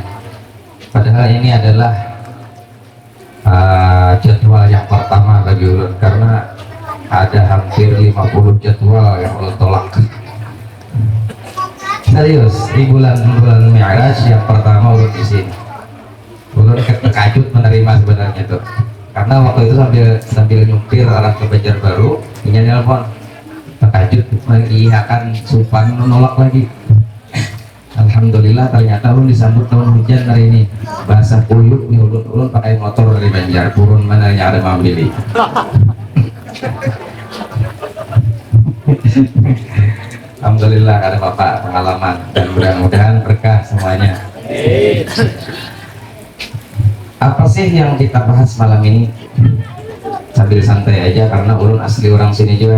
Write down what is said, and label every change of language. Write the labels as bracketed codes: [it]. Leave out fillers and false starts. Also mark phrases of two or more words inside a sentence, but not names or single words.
[id] Padahal ini adalah jadwal yang pertama bagi ulun, karena ada hampir 50 jadwal yang ulun tolak. Serius, di bulan Mi'raj yang pertama ulun di sini. Ulun terkejut menerima sebenarnya tuh, karena waktu itu sambil nyupir arah ke Banjarbaru, ini nelpon, terkejut mengiyakan supan, menolak lagi. Alhamdulillah ternyata ulun disambut tahun hujan hari ini, basah kuyup nih. Ulun pakai motor dari Banjar, turun mana ada membeli. Alhamdulillah ada bapak pengalaman, dan mudah-mudahan berkah semuanya. Apa sih yang kita bahas malam ini? Sambil santai aja, karena ulun asli orang sini juga.